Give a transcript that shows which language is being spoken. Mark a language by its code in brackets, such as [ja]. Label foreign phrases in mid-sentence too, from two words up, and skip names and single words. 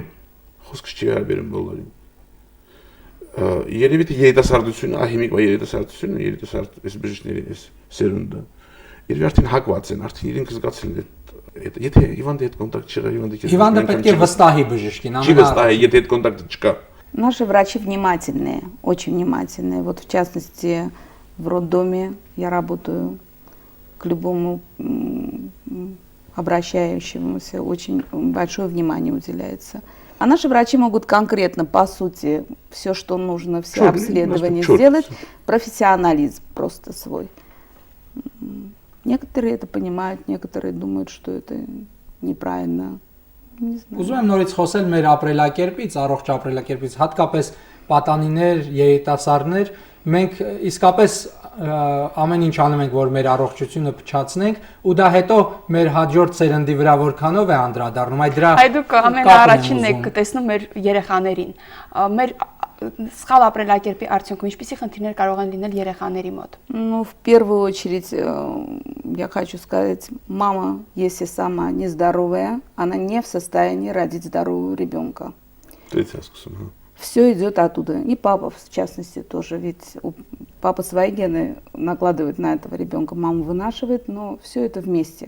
[hy] Խոսքը չի վերաբերում բոլորին։ Երևի թե երիտասարդությունը, հիմիկվա երիտասարդությունը, երիտասարդ այս բժիշկների այս սերունդը, երևի արդեն հակված են, արդեն իրենք զգացել են այդ, եթե հիվանդի հետ կոնտակտ չկա, հիվանդը պետք է վստահի բժշկին, չի վստահի, եթե այդ կոնտակտը չկա։ [ru] Наши врачи внимательные, очень внимательные. Вот в частности, в роддоме я работаю, к любому обращающемуся очень большое внимание уделяется. А наши врачи могут конкретно, по сути, все, что нужно, все обследования сделать, профессионализм просто свой. Некоторые это понимают, некоторые думают, что это неправильно. [hy] Ուզում եմ նորից խոսել մեր ապրելակերպից, առողջ ապրելակերպից, հատկապես պատանիներ, երիտասարդներ, մենք իսկապես ամեն ինչ անում ենք, որ մեր առողջությունը փչացնենք, ու դա հետո մեր հաջորդ սերնդի վրա որքանով է անդրադառնում, այդ դրա Այդուք ամենաառաջինն եք տեսնում մեր երեխաներին։ Մեր սխալ ապրելակերպի արդյունքում ինչպիսի խնդիրներ կարող են լինել երեխաների մոտ։ [ru] Ну, в первую очередь, я хочу сказать, мама, если сама нездоровая, она не в состоянии родить здорового ребенка. Все идет оттуда. И папа, в частности, тоже. Ведь папа свои гены накладывает на этого ребенка, мама вынашивает, но все это вместе.